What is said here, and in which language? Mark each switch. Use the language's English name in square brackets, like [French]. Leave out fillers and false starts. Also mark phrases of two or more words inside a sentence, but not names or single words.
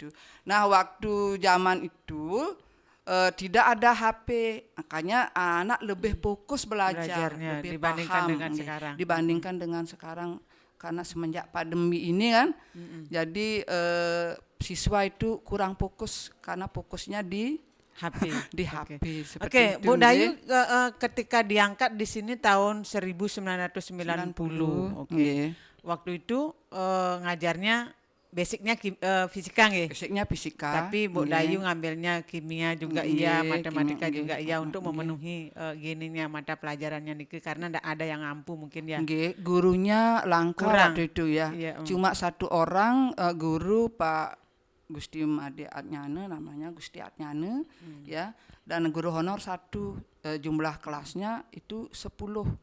[Indonesian] Nah, waktu zaman itu tidak ada HP, makanya anak lebih fokus Belajarnya lebih dibandingkan paham, dengan nggih. sekarang. Dibandingkan dengan sekarang karena semenjak pandemi ini kan, jadi siswa itu kurang fokus karena fokusnya di HP. HP. Seperti Oke, itu, Bu nggih. Dayu ketika diangkat di sini tahun 1990. Oke. Nggih. Waktu itu ngajarnya basicnya fisika nggih. Basicnya fisika. Tapi Bu nggih. Dayu ngambilnya kimia juga iya, Nggih, matematika nggih, juga iya untuk nggih. memenuhi gininya mata pelajarannya niki karena ndak ada yang mampu mungkin ya. Nggih, gurunya langka Kurang. waktu itu ya. Iya, Cuma satu orang guru Pak Gusti Made Atnyane, namanya Gusti Atnyane ya, dan guru honor satu, jumlah kelasnya itu 10.